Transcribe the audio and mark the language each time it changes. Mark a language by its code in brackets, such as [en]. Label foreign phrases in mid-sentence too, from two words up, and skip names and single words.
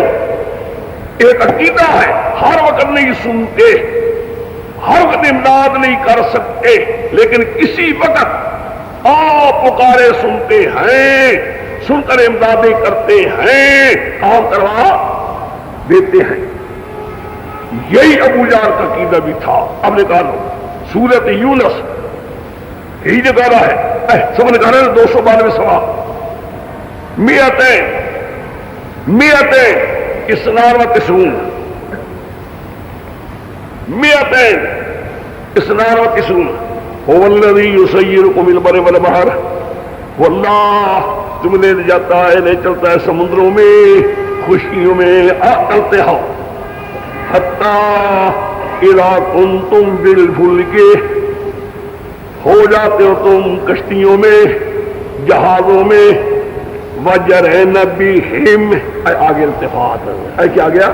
[ur] ایک عقیدہ ہے ہر وقت نہیں سنتے، ہر وقت امداد نہیں کر سکتے، لیکن کسی وقت پکارے سنتے ہیں، سن کر امدادیں کرتے ہیں، کام کروا دیتے ہیں۔ یہی ابو جہل کا عقیدہ بھی تھا۔ اب نکالو سورت یونس، یہی جگہ ہے، سب نے کہا 292 سوا [ar] میتیں اسنار و تسعون، میتیں اسنار و تسعون، هو الذی یسیرکم فی البر والبحر، [ur] واللہ تم لے جاتا ہے، لے چلتا ہے سمندروں میں، خشکیوں میں، چلتے ہو، [ar] حتیٰ اذا کنتم بالفلک، [ur] ہو جاتے ہو تم کشتیوں میں، جہازوں میں، [ar] وجرین بہم، [ur] آگے التفات ہے، کیا گیا؟